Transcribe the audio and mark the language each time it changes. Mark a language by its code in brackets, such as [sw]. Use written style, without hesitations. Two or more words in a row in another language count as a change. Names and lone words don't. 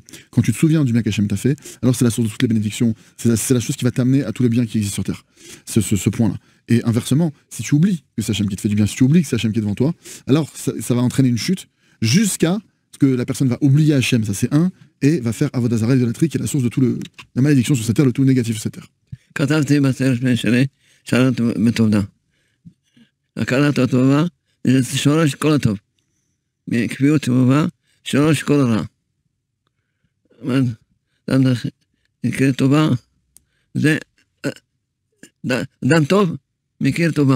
[fr] Quand tu te souviens du bien qu'Hachem t'a fait, alors c'est la source de toutes les bénédictions, c'est la chose qui va t'amener à tout le bien qui existe sur Terre. Ce point-là. Et inversement, si tu oublies que c'est Hachem qui te fait du bien, si tu oublies que c'est Hachem qui est devant toi, alors ça va entraîner une chute jusqu'à ce que la personne va oublier Hachem, ça c'est un, et va faire [he] עבודה זרה, [fr] l'idolâtrie, qui est la source de toute la malédiction sur cette terre, le tout négatif sur cette terre. [he] כתבתי בספר שלי, שאלות בתודה. הכרת הטובה, זה שורש כל הטוב. מקביעות טובה, שורש כל הרע. אדם מכיר טובה, זה אדם טוב, מכיר טובה.